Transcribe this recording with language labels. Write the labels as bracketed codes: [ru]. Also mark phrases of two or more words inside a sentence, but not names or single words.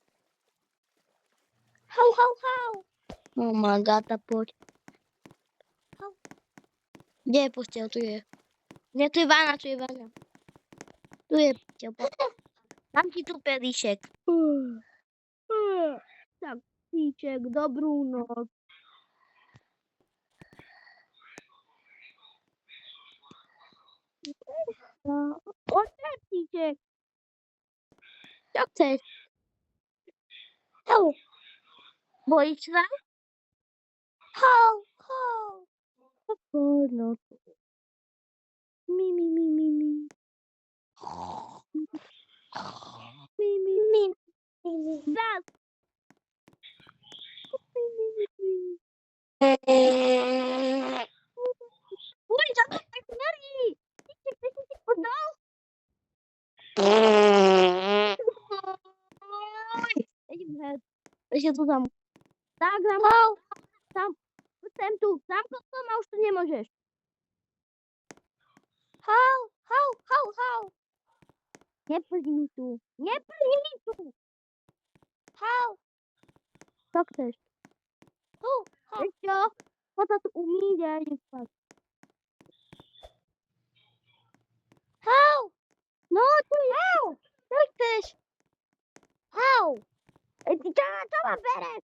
[en] Hau, hau, hau. Oh my god, [sk] poď. Hau. Kde je postel? Tu je. Nie, tu je vana, Tu je postel. Dám ti tu pelíšek. Tak, psíček, dobrú noc. Poď, psíček. Čo chceš? Hau. Bojíš sa? Hau, hau. Poď, no. Mi. Zas. Uj, za to tak smrdí. Ty si podal? Ešte tu tam. Tak, tam. Sem tu. Zamkol som a už tu nemôžeš. Hau. Neprdí mi tu. Hau. Čo chceš? Vieš čo? Poď sa tu umýť a idem spať. Hau. No, tu je. Hau. Čo chceš? Hau. Čo ma bereš?